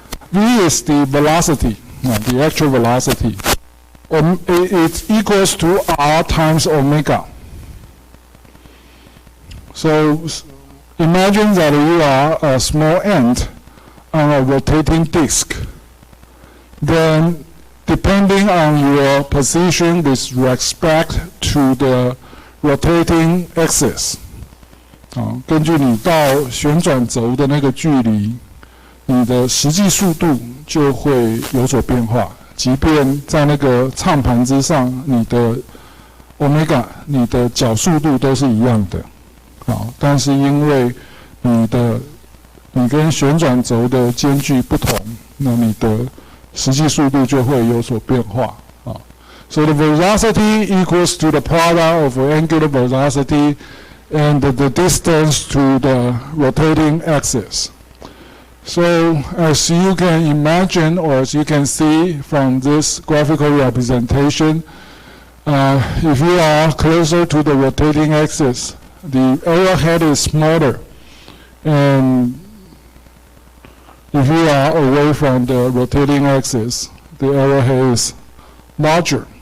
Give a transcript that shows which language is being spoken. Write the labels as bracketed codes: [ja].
[en] V is the velocity, the actual velocity. It equals to R times omega. So imagine that you are a small ant on a rotating disk. Then, depending on your position with respect to the rotating axis, [zh] 根据你到旋转轴的那个距离，你的实际速度就会有所变化。即便在那个唱盘之上，你的 omega， 你的角速度都是一样的。但是因为你跟旋转轴的间距不同，那你的实际速度就会有所变化。 [en] So the velocity equals to the product of angular velocity and the distance to the rotating axis. So as you can imagine, or as you can see from this graphical representation, if you are closer to the rotating axis, the arrowhead is smaller, and if you are away from the rotating axis, the arrowhead is larger.